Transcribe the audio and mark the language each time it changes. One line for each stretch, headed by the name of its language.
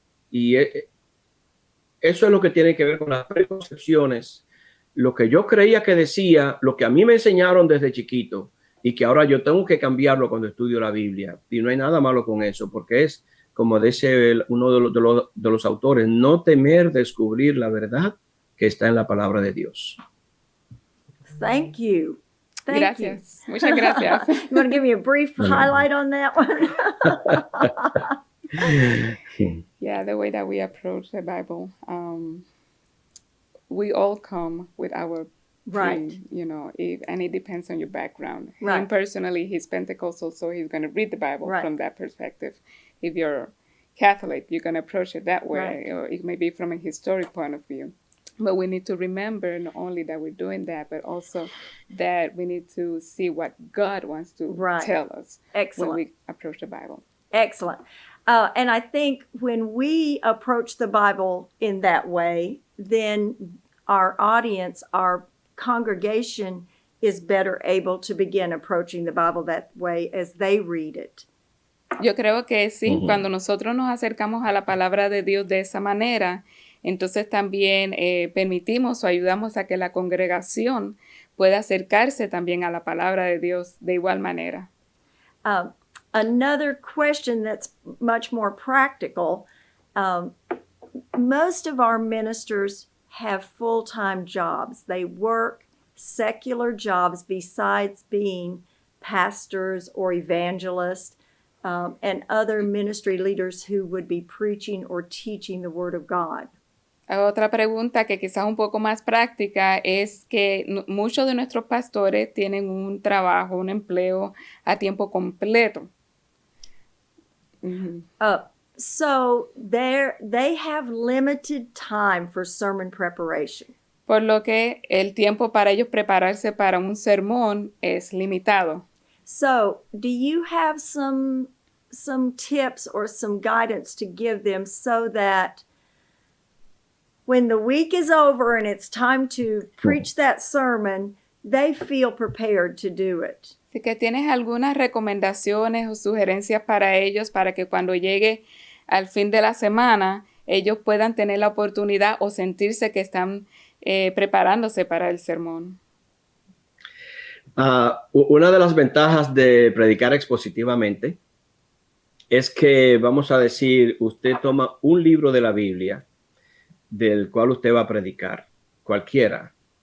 Spanish: Y eso es lo que tiene que ver con las preconcepciones, lo que yo creía que decía, lo que a mí me enseñaron desde chiquito y que ahora yo tengo que cambiarlo cuando estudio la Biblia. Y no hay nada malo con eso, porque es, como dice uno de los autores, no temer descubrir la verdad que está en la palabra de Dios.
English: Thank you. Thank
Spanish: Gracias. Muchas gracias.
English: You want to give me a brief highlight on that one? Yeah, the way that we approach the Bible, we all come with our Right. and it depends on your background. Right. Him personally, he's Pentecostal, so he's going to read the Bible Right. from that perspective. If you're Catholic, you're going to approach it that way, Right. or it may be from a historic point of view. But we need to remember not only that we're doing that, but also that we need to see what God wants to Right. tell us Excellent. when we approach the Bible. Excellent. And I think when we approach the Bible in that way, then our audience, our congregation is better able to begin approaching the Bible that way as they read it.
Spanish: Yo creo que sí, Ujú. cuando nosotros nos acercamos a la palabra de Dios de esa manera, entonces también permitimos o ayudamos a que la congregación pueda acercarse también a la palabra de Dios de igual manera.
English: Another question that's much more practical, most of our ministers have full-time jobs. They work secular jobs besides being pastors or evangelists and other ministry leaders who would be preaching or teaching the Word of God.
Spanish: Otra pregunta que quizás un poco más práctica es que muchos de nuestros pastores tienen un trabajo, un empleo a tiempo completo. Mm-hmm.
English: So they have limited time for sermon preparation.
Spanish: Por lo que el tiempo para ellos prepararse para un sermón es limitado.
English: So do you have some tips or some guidance to give them so that when the week is over and it's time to preach that sermon, they feel prepared to do it?
Spanish: Así que tienes algunas recomendaciones o sugerencias para ellos para que cuando llegue al fin de la semana, ellos puedan tener la oportunidad o sentirse que están preparándose para el sermón. Una de las ventajas de predicar expositivamente es que, vamos a decir, usted toma un libro de la Biblia del cual usted va a predicar, cualquiera.